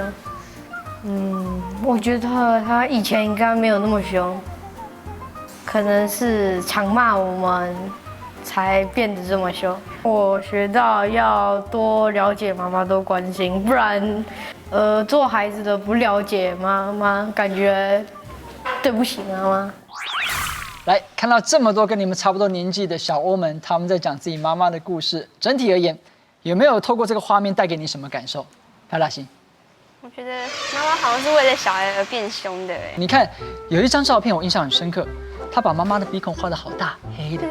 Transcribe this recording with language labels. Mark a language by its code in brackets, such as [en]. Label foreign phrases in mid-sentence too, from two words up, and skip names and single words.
[zh] 我覺得他以前應該沒有那麼兇，可能是常罵我們才變得這麼兇。我學到要多了解媽媽，多關心，不然，做孩子的不了解媽媽，感覺對不起媽媽。来看到这么多跟你们差不多年纪的小欧们，他们在讲自己妈妈的故事。整体而言，有没有透过这个画面带给你什么感受？派大星，我觉得妈妈好像是为了小孩而变凶的哎。你看有一张照片我印象很深刻，他把妈妈的鼻孔画得好大，黑的，